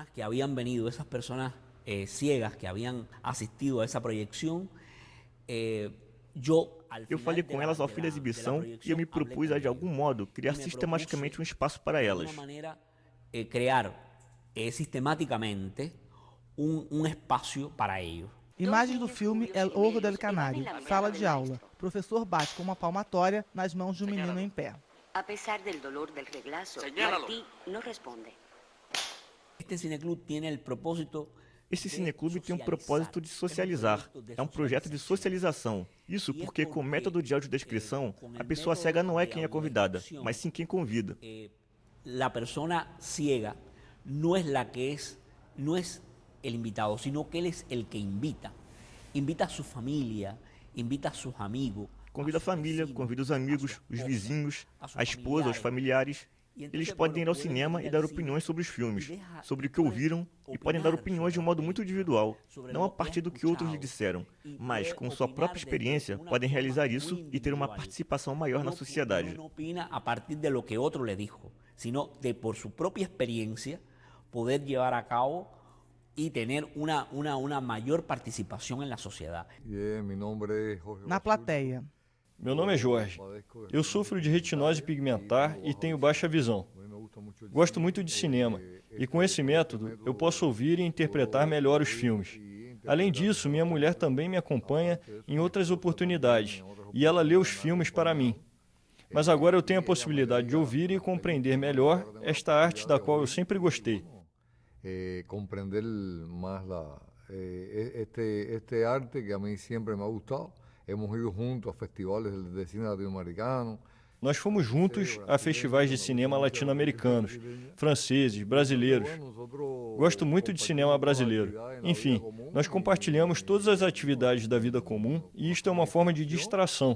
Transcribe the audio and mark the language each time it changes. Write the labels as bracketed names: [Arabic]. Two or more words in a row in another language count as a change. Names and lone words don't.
[Portuguese] Eu falei com elas ao fim da exibição e eu me propus a, de algum modo, criar sistematicamente um espaço para elas. Imagens do filme El Ojo del Canário. Sala de aula. Professor bate com uma palmatória nas mãos de um menino em pé. [Spanish] Apesar del dolor del reglazo, Martí [Portuguese] não responde. Esse cineclube tem um propósito de socializar. É um projeto de socialização. Isso porque, com o método de audiodescrição, a pessoa cega não é quem é convidada, mas sim quem convida. A pessoa [Spanish] ciega [Portuguese] não é [Spanish] el invitado, sino que él es el que invita. Invita a su familia, invita a sus amigos. [Portuguese] Convida a família, convida os amigos, os vizinhos, a esposa, os familiares. Eles podem ir ao cinema e dar opiniões sobre os filmes, sobre o que ouviram, e podem dar opiniões de um modo muito individual, não a partir do que outros lhe disseram, mas com sua própria experiência podem realizar isso e ter uma participação maior na sociedade. Não opina [Spanish] a partir de lo que outro le dijo, sino de por su propia experiencia poder llevar a cabo y tener una mayor participación en la sociedad. [Portuguese] Na plateia. Meu nome é Jorge. Eu sofro de retinose pigmentar e tenho baixa visão. Gosto muito de cinema e com esse método eu posso ouvir e interpretar melhor os filmes. Além disso, minha mulher também me acompanha em outras oportunidades e ela lê os filmes para mim. Mas agora eu tenho a possibilidade de ouvir e compreender melhor esta arte da qual eu sempre gostei. [Spanish] Comprender más este arte que a mí siempre me ha gustado [Portuguese] Nós fomos juntos a festivais de cinema latino-americanos, franceses, brasileiros. Gosto muito de cinema brasileiro. Enfim, nós compartilhamos todas as atividades da vida comum e isto é uma forma de distração.